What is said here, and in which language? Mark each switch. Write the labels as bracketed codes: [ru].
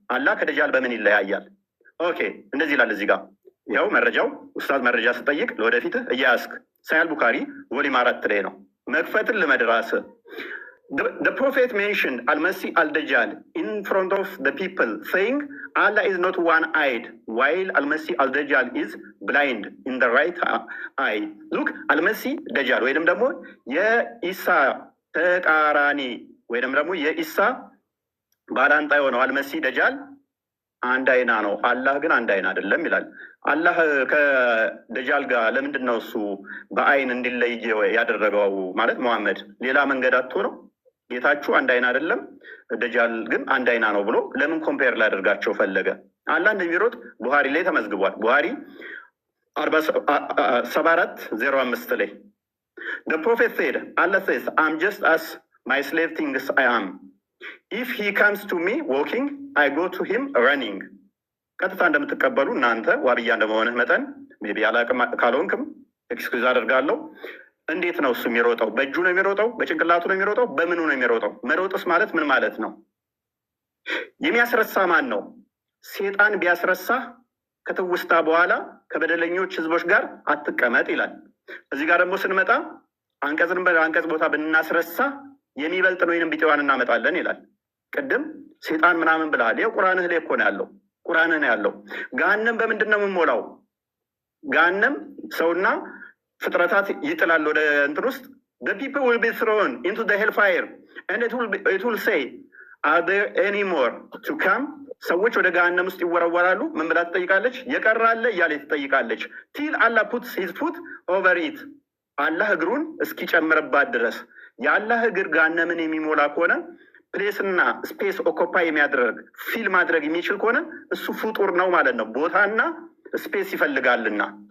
[am] አላህ ከደጃል በምን ይለያያል? ኦኬ፣ እንደዚህ ይላል እዚህ ጋር። ይኸው መረጃው ኡስታዝ መረጃ ስጠይቅ ለወደፊትህ እያያስክ ሳያል ቡካሪ ቮሊም 4 ላይ ነው። መክፈትን ልመድራስ [en] The prophet mentioned Al-Masih al-Dajjal in front of the people, saying, Allah is not one-eyed, while Al-Masih Al-Dajjal is blind in the right eye. [am] Look, Al-Masih Dajjal ወይንም ደግሞ የኢሳ ተቃራኒ ወይንም ደግሞ የኢሳ ባላንጣ የሆነው አልመሲህ ደጃል አንድ አይና ነው፣ አላህ ግን አንድ አይና አይደለም ይላል። አላህ ከደጃል ጋር ለምንድን ነው እሱ በአይን እንዲለይ ያደረገው? ማለት መሐመድ ሌላ መንገድ አጥቶ ነው? ጌታችሁ አንድ አይና አይደለም፣ ደጃል ግን አንድ አይና ነው ብሎ ለምን ኮምፔር ላደርጋቸው ፈለገ? አላህ እንደሚሮጥ ቡሃሪ ላይ ተመዝግቧል። ቡሃሪ 74:05 ላይ [en] The prophet said, Allah says, I'm just as my slave thinks I am. If he comes to me walking, I go to him running. [am] ቀጥታ እንደምትቀበሉ እናንተ ዋብያ እንደመሆንህ መጠን ሜቢ አላቅም ካልሆንክም ኤክስኩዝ አደርጋለሁ። እንዴት ነው እሱ የሚሮጠው? በእጁ ነው የሚሮጠው? በጭንቅላቱ ነው የሚሮጠው? በምኑ ነው የሚሮጠው? መሮጥስ ማለት ምን ማለት ነው? የሚያስረሳ ማን ነው? ሴጣን ቢያስረሳ ከትውስታ በኋላ ከበደለኞች ህዝቦች ጋር አትቀመጥ ይላል። እዚህ ጋር ደግሞ ስንመጣ አንቀጽን በአንቀጽ ቦታ ብናስረሳ የሚበልጥ ነው ወይንም ቢጤዋን እናመጣለን ይላል። ቅድም ሴጣን ምናምን ብለሃል። ይኸው ቁርአንህ ላይ እኮ ነው ያለው። ቁርአንህ ነው ያለው። ገሃነም በምንድን ነው የምንሞላው? ገሃነም ሰውና ፍጥረታት ይጥላል ወደ እንትን ውስጥ [en] the people will be thrown into the hellfire and it will say are there any more to come? [am] ሰዎች ወደ ገሃነም ውስጥ ይወረወራሉ። ምን ብላ ትጠይቃለች? የቀረ አለ እያለ ትጠይቃለች። [en] till Allah puts his foot over it [am] አላህ እግሩን እስኪጨምርባት ድረስ። የአላህ እግር ገሃነምን የሚሞላ ከሆነ ፕሌስና ስፔስ ኦኮፓይ የሚያደርግ ፊል ማድረግ የሚችል ከሆነ እሱ ፍጡር ነው ማለት ነው። ቦታና ስፔስ ይፈልጋልና